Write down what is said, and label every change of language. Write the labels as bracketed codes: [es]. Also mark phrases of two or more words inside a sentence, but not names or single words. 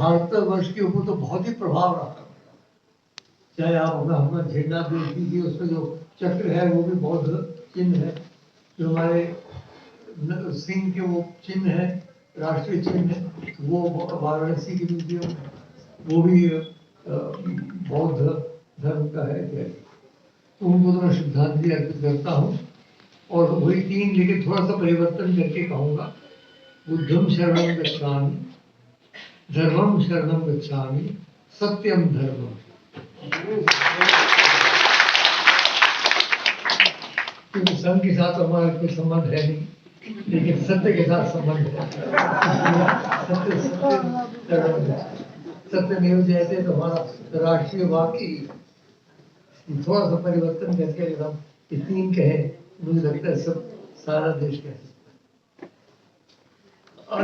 [hi] भारतवर्ष के ऊपर तो बहुत ही प्रभाव रहा है। चाहे आप अपना झंडा देख लीजिए, उसमें जो चक्र है वो भी बौद्ध चिन्ह है, जो हमारे सिंह के वो चिन्ह है, राष्ट्रीय चिन्ह है, वो वाराणसी के म्यूजियम है, वो भी बौद्ध धर्म का है। तो उनको तो मैं श्रद्धांजलि अर्पित करता हूँ। और वही 3 लेकिन थोड़ा सा परिवर्तन करके कहूँगा। [sa] बुद्धम शरणं गच्छामि, धर्मं शरणं गच्छामि, सत्यम धर्मम। [hi] क्योंकि संघ के साथ हमारा कोई संबंध है नहीं, लेकिन सत्य के साथ संबंध है। सत्य नहीं हो जाते तो हमारा राष्ट्रीय वाक्य थोड़ा सा परिवर्तन करके अगर हम 3 कहें, मुझे लगता है सब सारा देश कह सकता है।